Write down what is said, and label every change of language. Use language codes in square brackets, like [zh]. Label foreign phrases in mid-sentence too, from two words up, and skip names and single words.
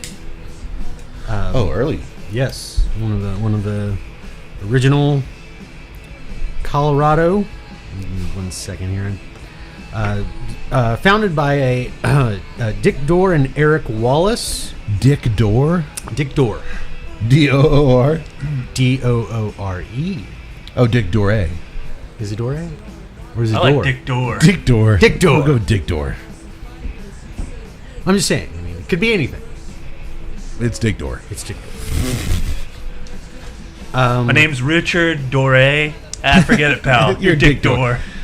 [en] Early. Yes, one of the original Colorado. 1 second here. Founded by a Dick Dorr and Eric Wallace. Dick Dorr? Dick Dorr. D-O-O-R? D-O-O-R-E. Oh, Dick Doré. Is it Doré? Or is it I Dorr? like Dick Dorr. Dick Dorr. Dick Dorr. We'll go with Dick Dorr. I'm just saying. I mean, it could be anything. It's Dick Dorr. It's Dick Dorr. My name's Richard Doré. Forget it, pal. You're Dick Dorr.